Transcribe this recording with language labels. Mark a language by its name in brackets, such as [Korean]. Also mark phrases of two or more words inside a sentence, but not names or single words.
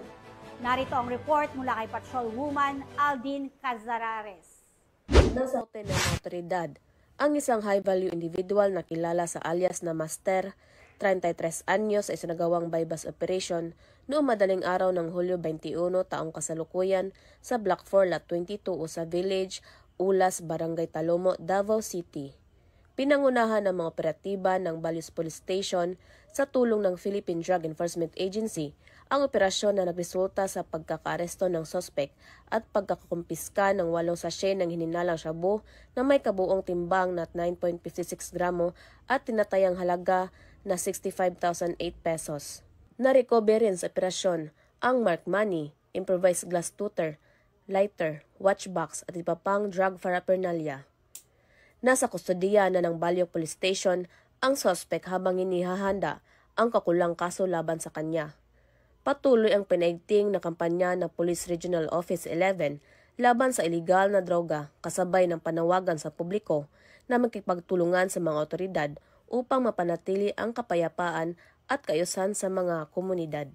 [Filipino] Narito ang report mula kay Patrolwoman Aldin Cazarares. Nasa hotel ng otoridad ang isang [English] high-value individual [Filipino] na kilala sa alias na Master, 33 anyos, sa isinagawang [English] bypass operation [Filipino] noong madaling araw ng Hulyo 21 taong kasalukuyan sa Block 4 Lot 22 Usa Village, Ulas, Barangay Talomo, Davao City. Pinangunahan ng mga operatiba ng Balius Police Station sa tulong ng Philippine Drug Enforcement Agency ang operasyon na nagresulta sa pagkakaaresto ng suspect at pagkakakumpiska ng 8 sachet ng hininalang shabu na may kabuong timbang na 9.56 gramo at tinatayang halaga na 65,008 pesos. Narecover rin sa operasyon ang [English] marked money, improvised glass tutor, lighter, [Filipino] watchbox at iba pang [English] drug paraphernalia. [Filipino] Nasa kustodiya na ng Balyoc Police Station ang suspect habang inihahanda ang kakulang kaso laban sa kanya. Patuloy ang pinaigting na kampanya ng Police Regional Office 11 laban sa iligal na droga kasabay ng panawagan sa publiko na magkipagtulungan sa mga otoridad upang mapanatili ang kapayapaan at kaayusan sa mga komunidad.